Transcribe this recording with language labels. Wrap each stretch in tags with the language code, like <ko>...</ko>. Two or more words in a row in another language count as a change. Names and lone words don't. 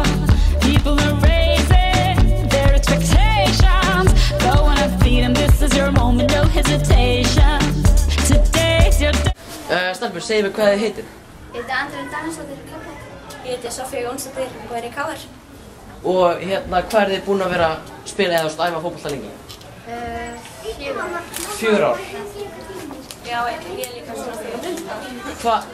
<en>People are raising their expectations. Go on and feed them, this is your moment, no hesitation. Today's your day.</en> <is>Stelpur, segðu mér hvað þið heitir. Ég heiti Andrea Danielsdóttir í KR. Ég heiti Sofía Jónsdóttir og er í KR. Og hérna, hvað eru þið búin að vera að spila eða æfa fótbolta lengi? 4 ár. 4 ár? Já, ég er líka svona 4 ár.</is>